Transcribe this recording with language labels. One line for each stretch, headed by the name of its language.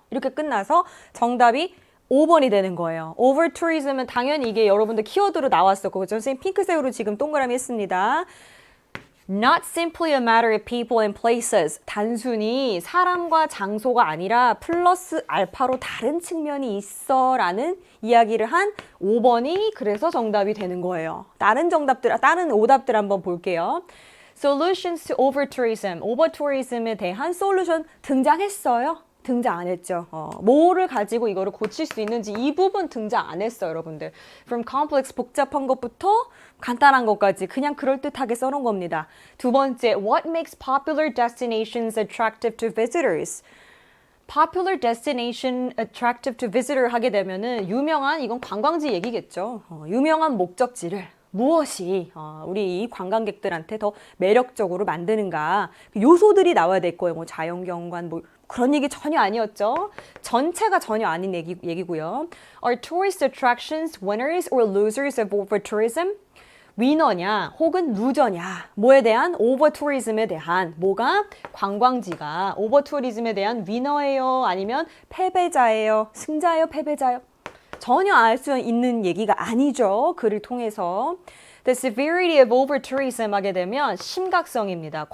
Korean: 이렇게 끝나서 정답이 5번이 되는 거예요. 오버투리즘은 당연히 이게 여러분들 키워드로 나왔었고 선생님 핑크색으로 지금 동그라미 했습니다.
English: Not simply a matter of people and places.
Korean: 단순히 사람과 장소가 아니라 플러스 알파로 다른 측면이 있어 라는 이야기를 한 5번이 그래서 정답이 되는 거예요. 다른 오답들 한번 볼게요.
English: Solutions to overtourism.
Korean: 오버투리즘에 대한 솔루션 등장했어요? 등장 안 했죠. 뭐를 가지고 이거를 고칠 수 있는지 이 부분 등장 안 했어요, 여러분들.
English: From complex,
Korean: 복잡한 것부터 간단한 것까지 그냥 그럴듯하게 써놓은 겁니다. 두 번째,
English: what makes popular destinations attractive to visitors? Popular destination attractive to visitor
Korean: 하게 되면은 유명한 이건 관광지 얘기겠죠. 유명한 목적지를 무엇이 우리 관광객들한테 더 매력적으로 만드는가 요소들이 나와야 될 거예요. 뭐 자연경관 뭐 그런 얘기 전혀 아니었죠. 전체가 전혀 아닌 얘기고요.
English: Are tourist attractions winners or losers of overtourism?
Korean: 위너냐 혹은 루저냐 뭐에 대한 오버투리즘에 대한 뭐가 관광지가 오버투리즘에 대한 위너예요 아니면 패배자예요 승자예요 패배자예요 전혀 알 수 있는 얘기가 아니죠. 글을 통해서
English: The severity of overtourism
Korean: 하게 되면 심각성입니다.